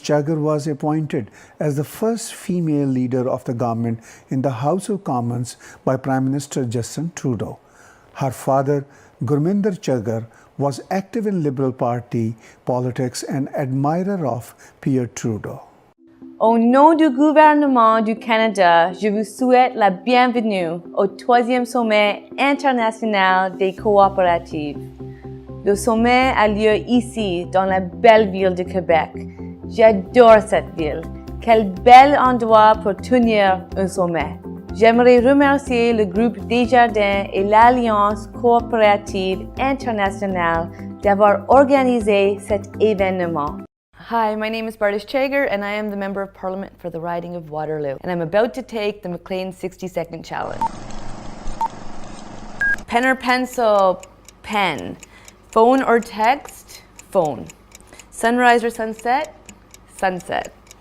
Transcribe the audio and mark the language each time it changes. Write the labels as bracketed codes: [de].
[en] Chagar was appointed as the first female leader of the government in the House of Commons by Prime Minister Justin Trudeau. Her father, Gurminder Chagar, was active in Liberal Party politics and admirer of Pierre Trudeau. [fr] Au nom du gouvernement du Canada, je vous souhaite la bienvenue au 3e sommet international des coopératives. Le sommet a lieu ici, dans la belle ville de Québec. J'adore cette ville. Quel bel endroit pour tenir un sommet. J'aimerais remercier le groupe Desjardins et l'Alliance coopérative internationale d'avoir organisé cet événement. [en] Hi, my name is Bardish Chagar and I am the Member of Parliament for the riding of Waterloo, and I'm about to take the McLean 60-second challenge. Pen or pencil? Pen. Phone or text? Phone. Sunrise or sunset? Sunset.